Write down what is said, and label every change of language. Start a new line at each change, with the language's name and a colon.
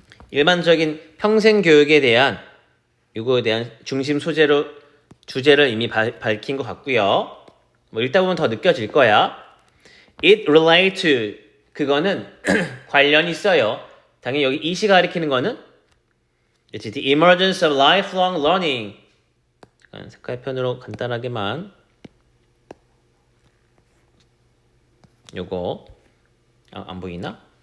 Korean: 일반적인 평생 교육에 대한 이거에 대한 중심 주제를 이미 밝힌 것 같고요. 뭐 읽다 보면 더 느껴질 거야.
English: It relates to,
Korean: 그거는 관련이 있어요. 당연히 여기 이시 가리키는 거는
English: It's the emergence of lifelong learning.
Korean: 색깔편으로 간단하게만 요거 안 보이나?